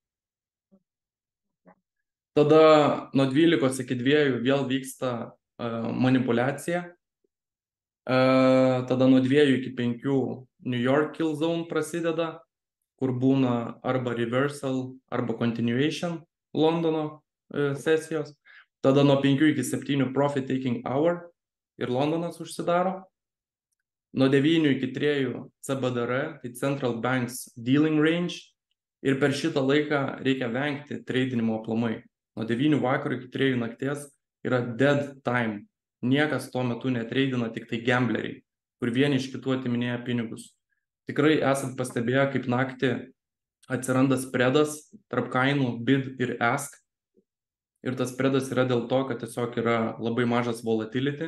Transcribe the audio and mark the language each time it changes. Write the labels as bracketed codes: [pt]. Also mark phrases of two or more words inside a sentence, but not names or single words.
[lt] Tada nuo 12 iki 2 vėl vyksta manipulacija. Tada nuo 2 iki 5 New York Kill Zone prasideda, kur būna arba reversal, arba continuation Londono sesijos. Tada nuo 5 iki 7 [en] profit taking hour [lt] ir Londonas užsidaro. Nuo 9 iki 3 CBDR, tai [en] Central Banks Dealing Range. [lt] Ir per šitą laiką reikia vengti tradinimo aplamai. Nuo 9 vakaro iki 3 nakties yra [en] dead time. [lt] Niekas tuo metu netradina, tik tai gambleriai, kur vieni iš kitų atiminėja pinigus. Tikrai esat pastebėję, kaip naktį atsiranda spredas tarp kainų bid ir ask. Ir tas spredas yra dėl to, kad tiesiog yra labai mažas volatility.